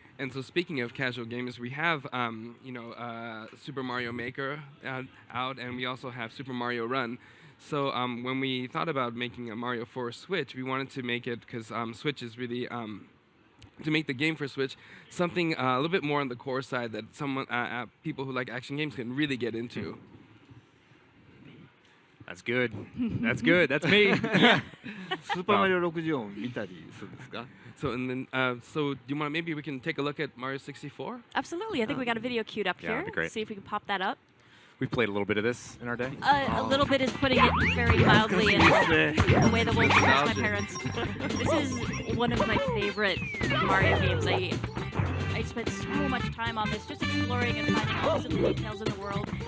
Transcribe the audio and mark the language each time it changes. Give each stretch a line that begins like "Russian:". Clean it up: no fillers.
English: And so speaking of casual games, we have Super Mario Maker out, and we also have Super Mario Run. So when we thought about making a Mario for Switch, we wanted to make it because Switch is really to make the game for Switch something a little bit more on the core side that people who like action games can really get into. That's good. That's good. That's me.
Japanese: スーパーマリオ64を見たりするんですか?
English: So and then so do you want maybe we can take a look at Mario 64? Absolutely. I think we got a video queued up Yeah, here. that'd be great. See if we can pop that up. We've played a little bit of this in our day. A little bit is putting it very mildly in the way that will express my parents. This is one of my favorite Mario games. I spent so much time on this just exploring and finding all of the details in the world.